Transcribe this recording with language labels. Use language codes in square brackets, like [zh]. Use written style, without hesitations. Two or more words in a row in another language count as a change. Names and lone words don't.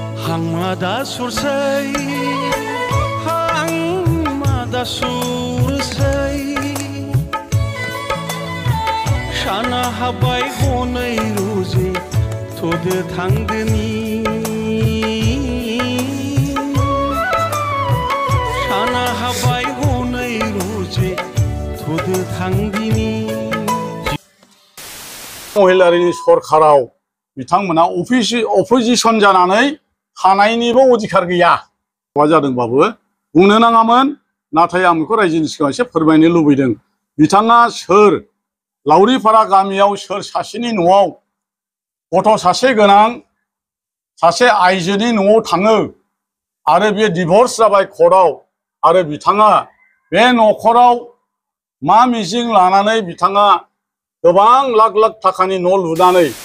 [brx] Hangmada sursai, hangmada sursai, shana habai honai ruzi, tode thangdeni, shana habai honai ruzi, tode thangdeni. महिलारिनि सरखाराव बिथांमोना अपोजिशन जानानै थानायनिबो अधिकार गैया। मा जादोंबाबो बुंनो नाङामोन, नाथाय आं बेखौ रायजोनि सिगाङाव एसे फोरमायनो लुबैदों। बिथाङा सोर, लावरिपारा गामियाव सोर सासेनि न'आव गथ' सासे गोनां सासे आइजोनि न'आव थाङो आरो बे डिभर्स जाबाय कर्टआव, आरो बिथाङा बे न'खराव मा मिजिं लानानै बिथाङा गोबां लाख लाख थाखानि न' लुनानै